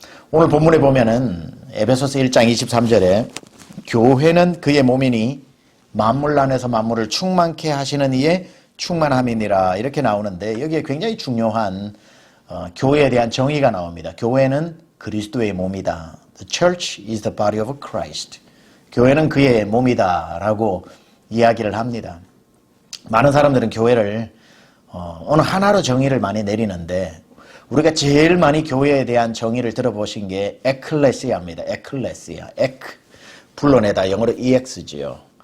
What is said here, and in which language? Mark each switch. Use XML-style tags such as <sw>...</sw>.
<ko>오늘 본문에 보면은 에베소서 1장 23절에 교회는 그의 몸이니 만물 안에서 만물을 충만케 하시는 이의 충만함이니라 이렇게 나오는데 여기에 굉장히 중요한 교회에 대한 정의가 나옵니다. 교회는 그리스도의 몸이다.</ko> <en>The church is the body of Christ.</en> <ko>교회는 그의 몸이다 라고 이야기를 합니다. 많은 사람들은 교회를 어느 하나로 정의를 많이 내리는데 우리가 제일 많이 교회에 대한 정의를 들어보신 게 에클레시아입니다. 에클레시아, 불러내다, 영어로 EX지요.</ko>